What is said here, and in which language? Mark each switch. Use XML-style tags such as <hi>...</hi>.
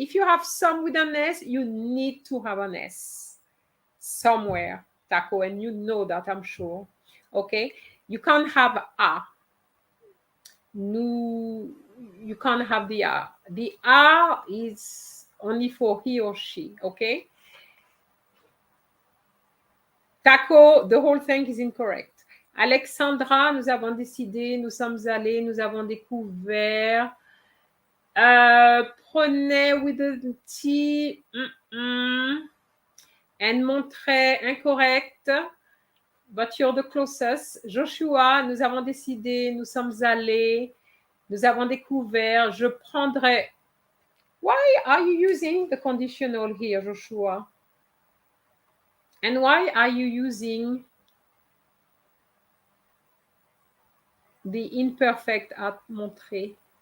<en>If you have some with an S, you need to have an S somewhere, Taco, and you know that, I'm sure. Okay? You can't have a. Nous, you can't have the a. The a is only for he or she. Okay? Taco, the whole thing is incorrect.</en> <fr>Alexandra, nous avons décidé, nous sommes allés, nous avons découvert.</fr> <en>Prenez with the T. And montrer, incorrect. But you're the closest.</en> <fr>Joshua, nous avons décidé, nous sommes allés, nous avons découvert. Je prendrai.</fr> <en>Why are you using the conditional here, Joshua? And why are you using the imperfect at montrer?</en>